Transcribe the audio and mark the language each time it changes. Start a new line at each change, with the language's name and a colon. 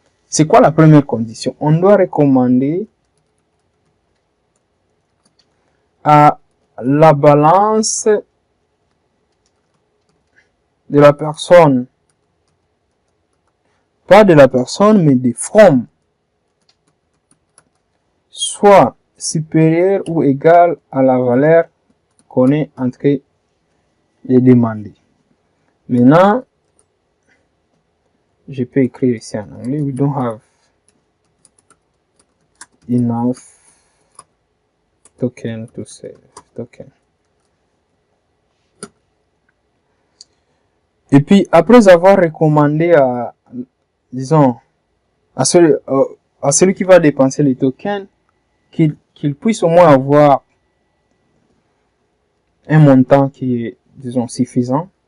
French: C'est quoi la première condition? On doit recommander à la balance de la personne, pas de la personne, mais de from, soit supérieure ou égale à la valeur qu'on est en train de demander. Maintenant, je peux écrire ici en anglais.
English: We don't have enough token to save token.
French: Et puis, après avoir recommandé à, disons, à celui qui va dépenser les tokens, qu'il puisse au moins avoir un montant qui est, disons, suffisant.